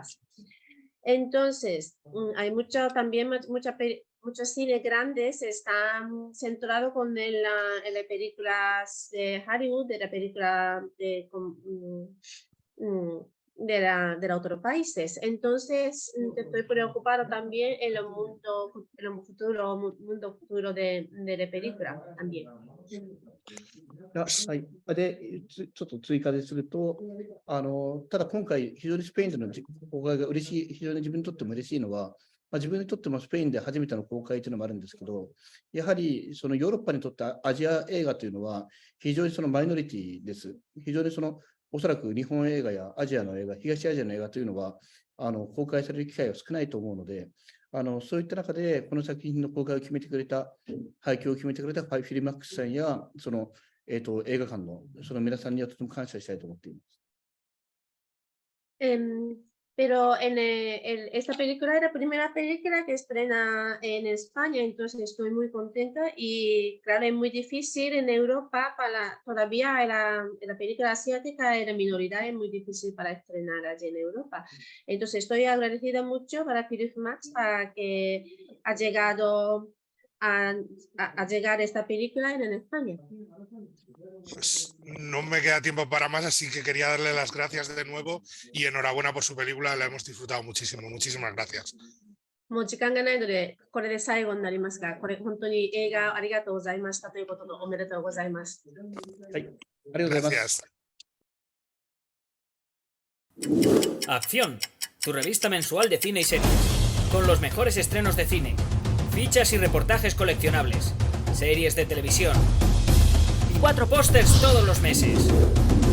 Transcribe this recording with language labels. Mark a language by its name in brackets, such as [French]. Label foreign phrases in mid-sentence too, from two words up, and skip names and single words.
[Spanish] Entonces, hay muchos cines grandes están centrados con las películas de Hollywood, de la película de otros países. Entonces, estoy preocupado también en el mundo futuro de la película también. [Japanese] はい。で、ちょっと追加ですると、ただ今回、非常にスペインでの公開が嬉しい、非常に自分にとっても嬉しいのは、自分にとってもスペインで初めての公開というのもあるんですけど、やはりそのヨーロッパにとってアジア映画というのは、非常にそのマイノリティです。非常におそらく日本映画やアジアの映画、東アジアの映画というのは、公開される機会が少ないと思うので、そういった中で、この作品の公開を決めてくれた、配給を決めてくれたフィルマックスさんや、映画館の皆さんにはとても感謝したいと思っています。 [Spanish] Pero esta película es la primera película que estrena en España, entonces estoy muy contenta y claro, es muy difícil en Europa, todavía la película asiática en la minoría es muy difícil para estrenar allí en Europa. Entonces estoy agradecida mucho para Philip Max para que ha llegado a llegar esta película en España. Pues no me queda tiempo para más, así que quería darle las gracias de nuevo y enhorabuena por su película, la hemos disfrutado muchísimo. Muchísimas gracias. [Japanese] もう時間がないので、これで最後になりますが、これ本当に映画ありがとうございましたということでおめでとうございます。はい、ありがとうございます。 [Spanish] Acción, tu revista mensual de cine y series, con los mejores estrenos de cine, fichas y reportajes coleccionables, series de televisión y 4 pósters todos los meses.